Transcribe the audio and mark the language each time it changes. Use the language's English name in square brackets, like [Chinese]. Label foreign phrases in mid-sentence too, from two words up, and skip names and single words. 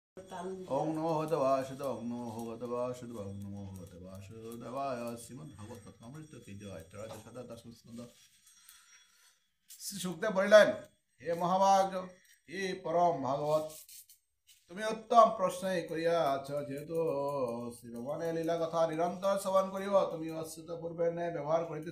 [Sanskrit] ওং নমো ভগবতে বাসুদেবায় ওং নমো ভগবতে বাসুদেবায় ওং নমো ভগবতে বাসুদেবায় [Bangla] শ্রীমদ্ ভাগবত কথামৃত কি জয় ত্রয়োদশ শতক দশম স্কন্ধ। শ্রী শুকদেব বলিলেন, হে মহাভাগ, হে পরম ভাগবত, তুমি উত্তম প্রশ্নই করিয়াছ। যেহেতু শ্রী ভগবানের লীলা কথা নিরন্তর শ্রবণ করিব, তুমি অচ্যুত পূর্বে ন্যায় ব্যবহার করিতেছ।